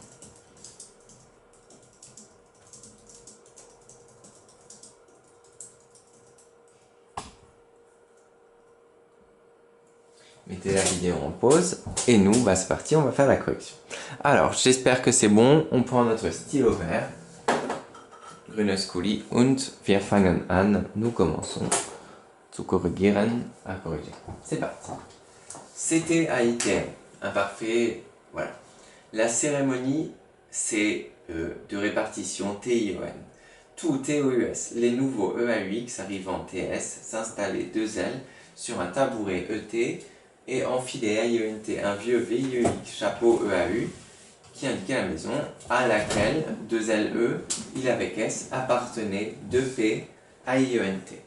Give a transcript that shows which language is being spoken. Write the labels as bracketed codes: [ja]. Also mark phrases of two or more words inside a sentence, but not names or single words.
[fr] Mettez la vidéo en pause et nous, c'est parti, on va faire la correction. Alors, j'espère que c'est bon, on prend notre stylo vert. [de] Grünes Kuli und wir fangen an. [fr] Nous commençons [de] zu korrigieren, [fr] à corriger. C'est parti. C'était a été imparfait, voilà. La cérémonie, c'est de répartition T-I-O-N. Tout T-O-U-S, les nouveaux E-A-U-X arrivant T-S s'installaient 2 L sur un tabouret E-T et enfilaient A-I-O-N-T, un vieux V-I-E-X chapeau E-A-U qui indiquait la maison à laquelle 2 L-E, il avec S, appartenait 2 P, A-I-E-N-T.